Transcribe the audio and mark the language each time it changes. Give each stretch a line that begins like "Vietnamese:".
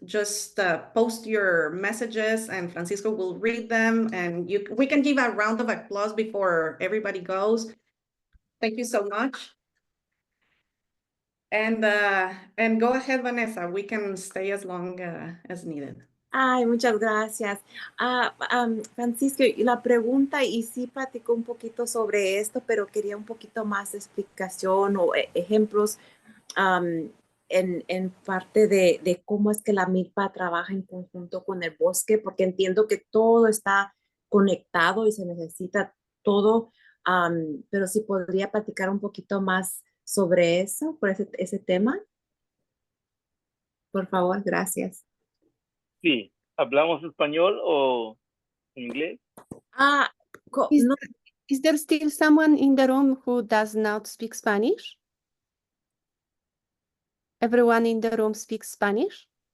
English: Just post your messages, and Francisco will read them. And we can give a round of applause before everybody goes. Thank you so much. And go ahead, Vanessa. We can stay as long as needed.
Spanish: Ay, muchas gracias. Francisco, y la pregunta, y sí platicó un poquito sobre esto, pero quería un poquito más de explicación o ejemplos en parte de cómo es que la milpa trabaja en conjunto con el bosque, porque entiendo que todo está conectado y se necesita todo, pero sí podría platicar un poquito más sobre eso, por ese tema. Por favor, gracias. Sí, ¿hablamos español o inglés?
English: Is there still someone in the room who does not speak Spanish? Everyone in the room speaks Spanish?